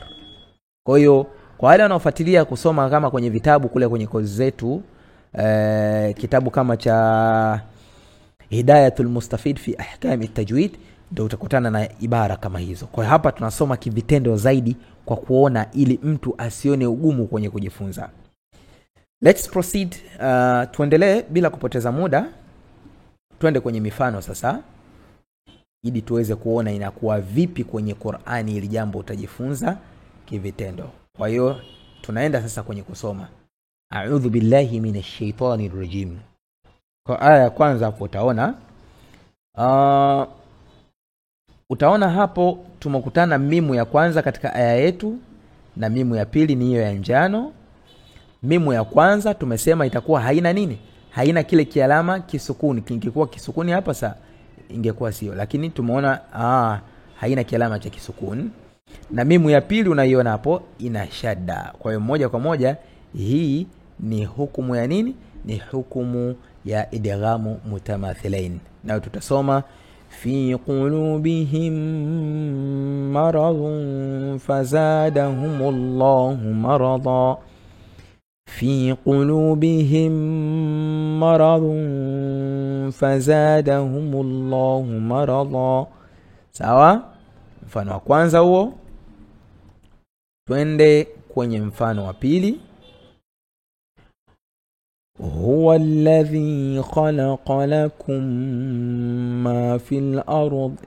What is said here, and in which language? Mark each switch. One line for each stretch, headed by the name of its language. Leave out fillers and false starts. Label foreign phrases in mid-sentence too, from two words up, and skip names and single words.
Swahili: Kwa hiyo kwa wale wanaofuatilia kusoma kama kwenye vitabu kule kwenye kozi zetu, kitabu kama cha Hidayatul Mustafid fi Ahkam at-Tajwid, ndio utakutana na ibara kama hizo. Kwa hiyo hapa tunasoma kivitendo zaidi kwa kuona, ili mtu asione ugumu kwenye kujifunza.
English: Let's proceed.
Swahili: Tuendelee bila kupoteza muda. Tuende kwenye mifano sasa, ili tuweze kuona inakuwa vipi kwenye Qur'ani ili jambo utajifunza kivitendo. Kwa hiyo tunaenda sasa kwenye kusoma.
Arabic: أعوذ بالله من الشيطان الرجيم.
Swahili: Kwa aya ya kwanza hapo utaona hapo tumekutana mimu ya kwanza katika aya yetu, na mimu ya pili ni hiyo ya njano. Mimu ya kwanza tumesema itakuwa haina nini? Haina kile kialama kisukuni. Kingekuwa kisukuni hapa sasa ingekuwa sio, lakini tumeona haina kialama cha kisukuni. Na mimu ya pili unaiona hapo ina shadda. Kwa hiyo moja kwa moja hii ni hukumu ya nini? Ni hukumu ya
Arabic: إدغام متماثلين.
Swahili: Na tutasoma
Arabic: في قلوبهم مرض فزادهم الله مرضا. في قلوبهم مرض فزادهم الله مرضا.
Swahili: Sawa? Mfano wa kwanza huo. Twende kwenye mfano wa pili.
Arabic: هو الذي خلق لكم ما في الأرض.